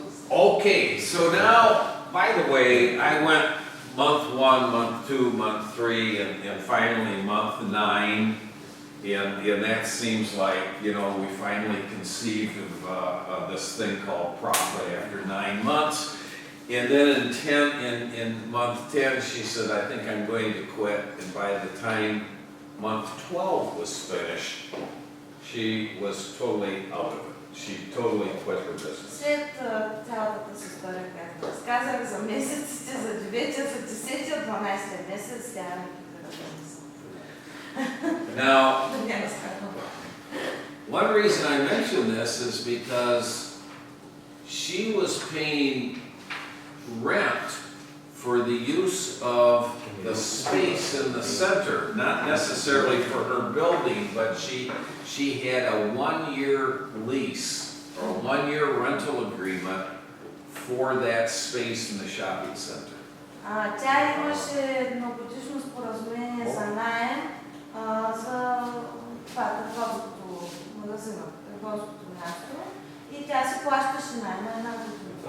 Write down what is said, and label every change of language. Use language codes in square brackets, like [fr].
[en] Okay, so now, by the way, I went month 1, month 2, month 3, and finally month 9, and that seems like, you know, we finally conceived of this thing called profit after 9 months. And then in month 10, she said, I think I'm going to quit. And by the time month 12 was finished, she was totally out of it. She totally quit her business. [bg] След цялата си история, както разказах, за месеците, за 9-я, за 10-я, 12-я месец, тя не кипира бизнеса. [en] Now, [bg] Да не разказвам. [en] one reason I mention this is because she was paying rent for the use of the space in the center, not necessarily for her building, but she had a 1-year lease or a 1-year rental agreement for that space in the shopping center. [bg] Тя имаше едногодишно споразумение за наем за това търговското магазина, търговското място и тя си плащаше найма една година.